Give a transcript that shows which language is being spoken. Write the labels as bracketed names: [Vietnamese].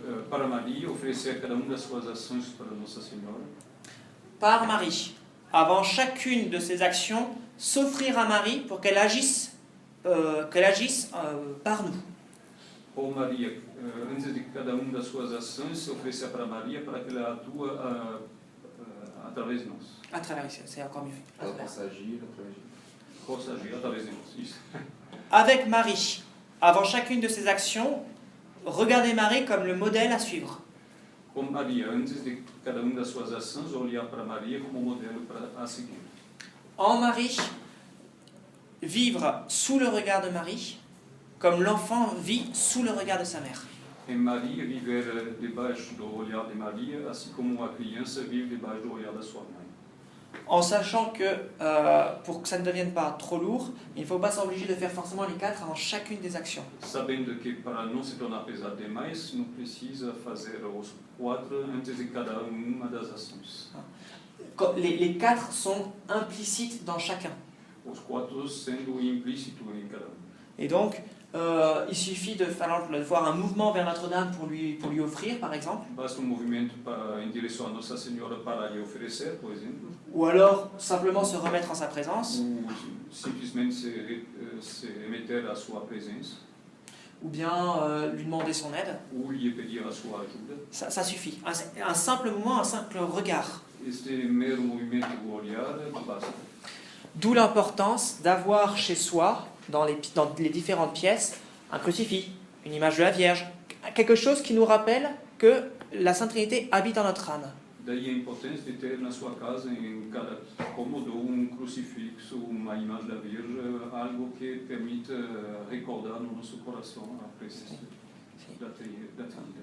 [Portuguese] Para Maria, oferecer cada uma das suas ações para Nossa Senhora. [French] Par Marie, avant chacune de ses actions, s'offrir à Marie pour qu'elle agisse par nous. [Portuguese] Por Maria, antes de cada uma das suas ações, se oferecer para Maria para que ela atua através de nós. [French] À travers, c'est encore mieux. À [Portuguese] Ela [French] travers. [Portuguese] possa agir através de Possa agir através de nós. Isso. [French] Avec Marie, avant chacune de ses actions, regardez Marie comme le modèle à suivre. [Portuguese] Com Maria, antes de cada uma das suas ações, olhar para Maria como modelo a seguir. [French] En Marie, vivre sous le regard de Marie, comme l'enfant vit sous le regard de sa mère. [Portuguese] Em Maria, viver debaixo do olhar de Maria, assim como a criança vive debaixo do olhar da sua mãe. [French] en sachant que pour que ça ne devienne pas trop lourd, il ne faut pas s'obliger de faire forcément les 4 avant chacune des actions. [Portuguese] Sabendo que para não se tornar pesado demais, não precisa fazer os 4 antes de cada uma das ações. [French] Les 4 sont implicites dans chacun. [Portuguese] Os 4 sendo implícito em cada um. [French] Et donc, il suffit de voir un mouvement vers Notre-Dame pour lui offrir, par exemple. [Portuguese] Basta movimento em direção a Nossa Senhora para lhe oferecer, por exemplo. [French] Ou alors, simplement se remettre en sa présence. [Portuguese] Ou simplesmente se meter à sua presença. [French] Ou bien lui demander son aide. [Portuguese] Ou lhe pedir a sua ajuda. [French] Ça suffit. Un simple mouvement, un simple regard. [Portuguese] Este mero movimento do olhar basta. [French] D'où l'importance d'avoir chez soi, dans les différentes pièces, un crucifix, une image de la Vierge, quelque chose qui nous rappelle que la Sainte Trinité habite en notre âme. [Portuguese] Daí a importância de ter na sua casa, em cada cômodo, crucifixo, uma imagem da Virgem, algo que permite recordar no nosso coração a presença da Trinidade.